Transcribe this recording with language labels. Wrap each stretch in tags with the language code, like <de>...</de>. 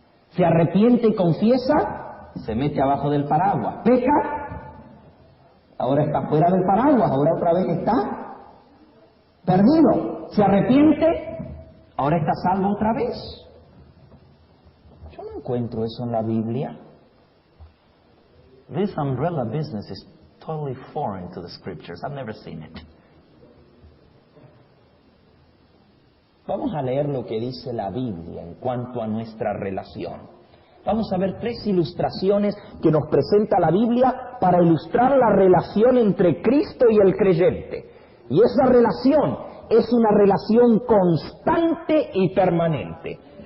<es>Se arrepiente y confiesa, se mete abajo del paraguas. Peca, ahora está fuera del paraguas, ahora otra vez está perdido. Se arrepiente, ¿Ahora está salvo otra vez? Yo no encuentro eso en la Biblia.</es> <en>This umbrella business is totally foreign to the scriptures. I've never seen it.</en> <es>Vamos a leer lo que dice la Biblia en cuanto a nuestra relación. Vamos a ver 3 ilustraciones que nos presenta la Biblia para ilustrar la relación entre Cristo y el creyente. Y esa relación es una relación constante y permanente.</es>